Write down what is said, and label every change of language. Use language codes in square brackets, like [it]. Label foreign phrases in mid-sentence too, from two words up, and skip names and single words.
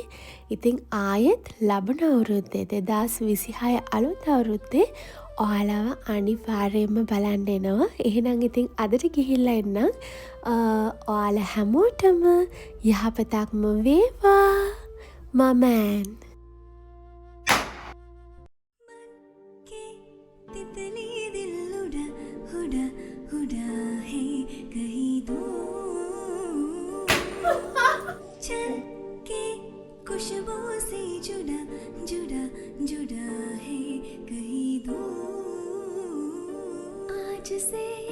[si] ඉතින් ආයෙත් ලබන අවුරුද්දේ 2026 අලුත් අවුරුද්දේ ඔයාලව අනිවාර්යයෙන්ම බලන්න එනවා. එහෙනම් ඉතින් අදට ගිහිල්ලා එන්නම්. ඔයාලා හැමෝටම යහපතක්ම වේවා. මමන් [hi] तितली दिल उड़ा उड़ा उड़ा है कहीं दूर चल के खुशबू से जुड़ा जुड़ा जुड़ा है कहीं दूर आज से